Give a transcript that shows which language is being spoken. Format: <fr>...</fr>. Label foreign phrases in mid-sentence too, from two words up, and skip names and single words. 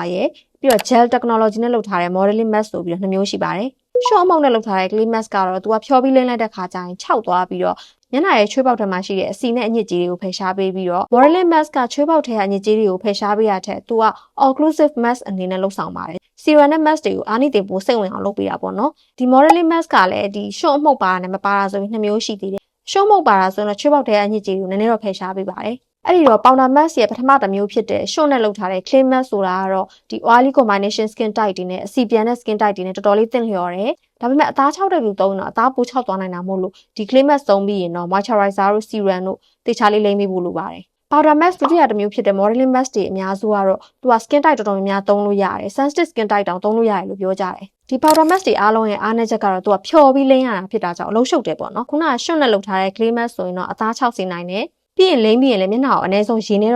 <my>ရဲ့ပြီးတော့</my> <en>gel technology</en> <my>နဲ့လုပ်ထားတဲ့</my> <en>modeling mask</en> <my>ဆိုပြီးတော့နှစ်မျိုးရှိပါတယ် short အမှုန့်နဲ့လုပ်ထားတဲ့</my> <en>clay mask</en> <my>ကတော့သူကဖျော်ပြီးလင်းလိုက်တဲ့ခါကျရင်ခြောက်သွားပြီးတော့မျက်နှာရဲ့ချွေးပေါက်ထဲမှာရှိတဲ့အဆီနဲ့အညစ်အကြေးတွေကိုဖယ်ရှားပေးပြီးတော့</my> <en>modeling mask</en> <my>ကချွေးပေါက်ထဲကအညစ်အကြေးတွေကိုဖယ်ရှားပေးရတဲ့သူက</my> <en>occlusive mask</en> <my>အနေနဲ့လုပ်ဆောင်ပါတယ် serum နဲ့ mask တွေကိုအာနိသင်ပိုစိတ်ဝင်အောင်လုပ်ပေးတာပေါ့နော်ဒီ</my> <en>modeling mask</en> <my>ကလည်းဒီ short အမှုန့်ပါတာနဲ့မပါတာဆိုပြီးနှစ်မျိုးရှိသေးတယ် short အမှုန့်ပါတာဆိုတော့ချွေးပေါက်ထဲကအညစ်အကြေးတွေကိုနည်းနည်းတော့ဖယ်ရှားပေးပါတယ်အဲ့ဒီတော့</my> <en>powder mask</en> <my>ရဲ့ပထမတစ်မျိုးဖြစ်တဲ့ short နဲ့လုပ်ထားတဲ့ clay mask ဆိုတာကတော့ဒီ</my> <en>oily combination skin type</en> <my>တွေနဲ့အဆီပြန်တဲ့</my> <en>skin type</en> <my>တွေနဲ့တော်တော်လေးသင့်လျော်တယ်ဒါပေမဲ့အသား6တဲ့လူသုံးတော့အသားပို6သွားနိုင်တာမို့လို့ဒီ clay mask သုံးပြီးရင်တော့ moisturizer တို့ serum တို့တေချာလေးလိမ့်ပေးဖို့လိုပါတယ်</my> <en>powder mask</en> <my>ဒုတိယတစ်မျိုးဖြစ်တဲ့</my> <en>modeling mask</en> <my>တွေအများစုကတော့သူက</my> <en>skin type</en> <my>တော်တော်များများသုံးလို့ရတယ်</my> <en>sensitive skin type</en> <my>တောင်သုံးလို့ရတယ်လို့ပြောကြတယ်ဒီ</my> <en>powder mask</en> <my>တွေအားလုံးရဲ့အားနည်းချက်ကတော့သူကဖျော်ပြီးလိမ့်ရတာဖြစ်တာကြောင့်အလုံးရှုပ်တယ်ပေါ့နော်ခုနက short နဲ့လုပ်ထားတဲ့</my> <en>clay mask</en> <my>ဆိုရင်တော့အသား6စေနိုင်တယ်ပြီးရင်လိမ့်ပြီးရင်လည်းမျက်နှာကိုအနည်းဆုံးရေနဲ့</my>